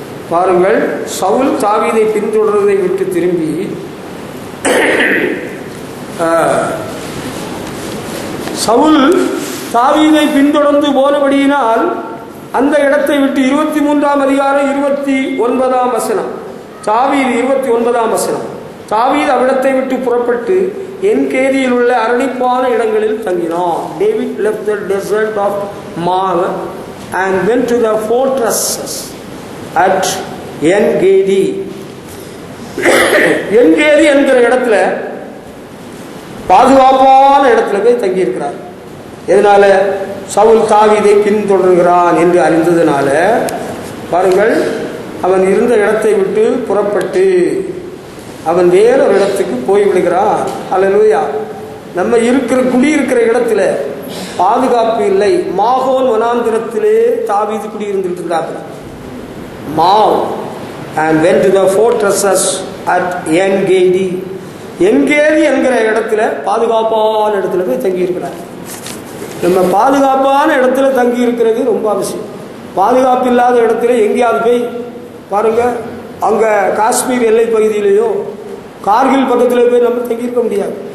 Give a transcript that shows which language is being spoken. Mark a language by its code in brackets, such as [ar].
[ta] பாருங்கள், சவுல் தாவீதை பின்தொடர்வதை விட்டு திரும்பி சவுல் தாவீதை பின்தொடர்ந்து போனபடியினால் அந்த இடத்தை விட்டு 23ஆம் அதிகாரம் 29ஆம் வசனம், தாவீது 29ஆம் வசனம், தாவீது அவ்விடத்தை விட்டு புறப்பட்டு என்கேதியில் உள்ள அரணிப்பான இடங்களில் தங்கினான். [en] David left the desert of Maon and went to the fortresses at En-gedi. [ta] En-gedi என்கிற இடத்துல பாதுகாப்பான இடத்துல போய் தங்கி இருக்கிறார். எதனால? சவுல் தாவீதை பின்தொடர்கிறான் என்று அறிந்ததுனால பாருங்கள், அவன் இருந்த இடத்தை விட்டு புறப்பட்டு அவன் வேறொரு இடத்துக்கு போய்விடுகிறான். ஹல்லேலூயா. நம்ம குடியிருக்கிற இடத்துல பாதுகாப்பு இல்லை. மாகோன் வனாந்திரத்திலே தாவீது குடியிருந்துட்டு இருந்தாங்க. [en] மாவ் and went to the fortresses at En-gedi. [ta] En-gedi என்கிற இடத்துல பாதுகாப்பான இடத்துல போய் தங்கி இருக்கிறார். நம்ம பாதுகாப்பான இடத்துல தங்கி இருக்கிறது ரொம்ப அவசியம். பாதுகாப்பு இல்லாத இடத்துல எங்கேயாவது போய் பாருங்க, அங்க காஷ்மீர் எல்லை பகுதியிலேயோ கார்கில் பக்கத்தில் போய் நம்ம தங்கியிருக்க முடியாது.